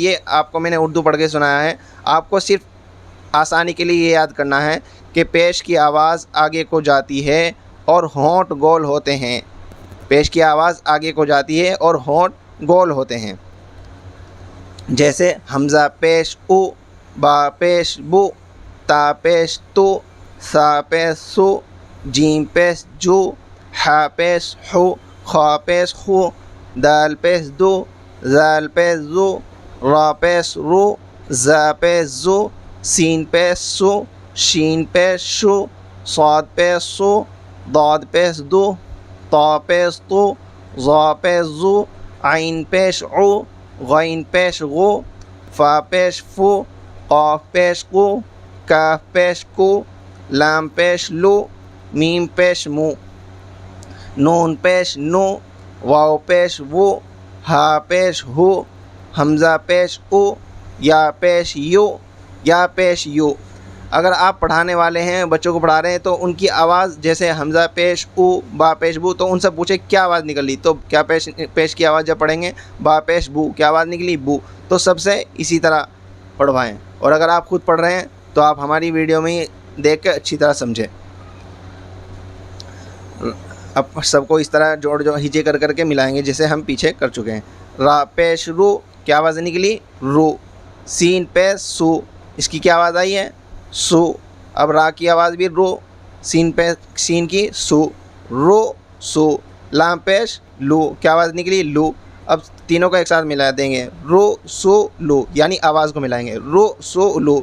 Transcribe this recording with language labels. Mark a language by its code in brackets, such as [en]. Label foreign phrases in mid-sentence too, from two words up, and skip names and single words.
[ur] یہ آپ کو میں نے اردو پڑھ کے سنایا ہے، آپ کو صرف آسانی کے لیے یہ یاد کرنا ہے کہ پیش کی آواز آگے کو جاتی ہے اور ہونٹ گول ہوتے ہیں۔ پیش کی آواز آگے کو جاتی ہے اور ہونٹ گول ہوتے ہیں، جیسے حمزہ پیش او، با پیش بو، تا پیش تو، سا پیش سو، جیم پیش جو، حا پیش حو، خا پیش خو، دال پیش دو، زال پیش زو، را پیش رو، زا پیش زو، سین پیش سو، شین پیش شو، صاد پیش سو، ضاد پیش دو، طا پیش تو، ظا پیش زو، عین پیش عو، غین پیش غو، فا پیش فو، قاف پیش قو، کاف پیش کو، لام پیش لو، میم پیش مو، نون پیش نو، واو پیش وو، ہا پیش ہو، حمزہ پیش او، یا پیش یو، یا پیش یو۔ اگر آپ پڑھانے والے ہیں، بچوں کو پڑھا رہے ہیں، تو ان کی آواز جیسے حمزہ پیش او، با پیش بو، تو ان سے پوچھے کیا آواز نکلی، تو کیا پیش کی آواز جب پڑھیں گے با پیش بو، کیا آواز نکلی بو، تو سب سے اسی طرح پڑھوائیں۔ اور اگر آپ خود پڑھ رہے ہیں تو آپ ہماری ویڈیو میں دیکھ کے اچھی طرح سمجھیں۔ اب سب کو اس طرح جوڑ ہجے کر کے ملائیں گے جیسے ہم پیچھے کر چکے ہیں۔ را پیش رو، کیا آواز نکلی رو، سین پیش سو، اس کی کیا آواز آئی ہے سو، اب را کی آواز بھی رو، سین کی سو، رو سو، لام پیش لو، کیا آواز نکلی لو۔ اب تینوں کو ایک ساتھ ملا دیں گے، رو سو لو، یعنی آواز کو ملائیں گے، رو سو لو۔